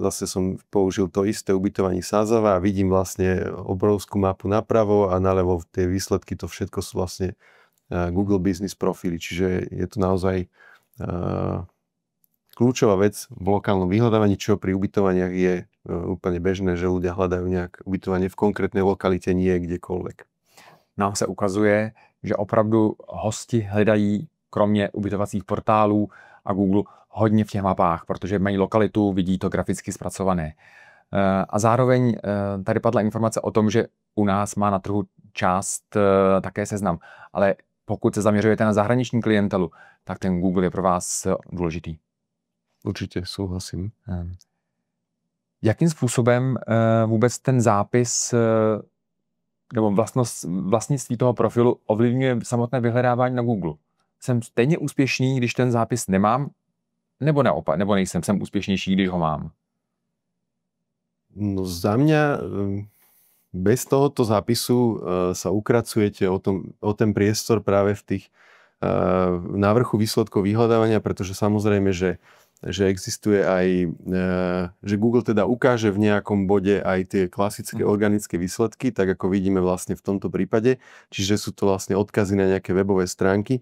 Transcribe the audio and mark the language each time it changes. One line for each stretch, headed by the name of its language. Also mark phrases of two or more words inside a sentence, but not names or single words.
Slovak: Zase som použil to isté ubytovanie Sázava a vidím vlastne obrovskú mapu napravo a naľavo tie výsledky, to všetko sú vlastne Google Business Profily. Čiže je to naozaj kľúčová vec v lokálnom vyhľadávaní, čo pri ubytovaniach je úplne bežné, že ľudia hľadajú nejak ubytovanie v konkrétnej lokalite, nie kdekoľvek.
Czech: Nám se ukazuje, že opravdu hosti hledají kromě ubytovacích portálů a Google hodně v těch mapách, protože mají lokalitu, vidí to graficky zpracované. A zároveň tady padla informace o tom, že u nás má na trhu část také Seznam. Ale pokud se zaměřujete na zahraniční klientelu, tak ten Google je pro vás důležitý. Určitě souhlasím. Jakým způsobem vůbec ten zápis nebo vlastnictví toho profilu ovlivňuje samotné vyhledávání na Google? Jsem stejně úspěšný, když ten zápis nemám, nebo naopak, nebo nejsem, jsem úspěšnější, když ho mám?
Slovak: No za mňa bez tohoto zápisu sa ukracujete o ten priestor práve v tých na vrchu výsledkov vyhľadávania, pretože samozrejme, že existuje aj, že Google teda ukáže v nejakom bode aj tie klasické organické výsledky, tak ako vidíme vlastne v tomto prípade, čiže sú to vlastne odkazy na nejaké webové stránky.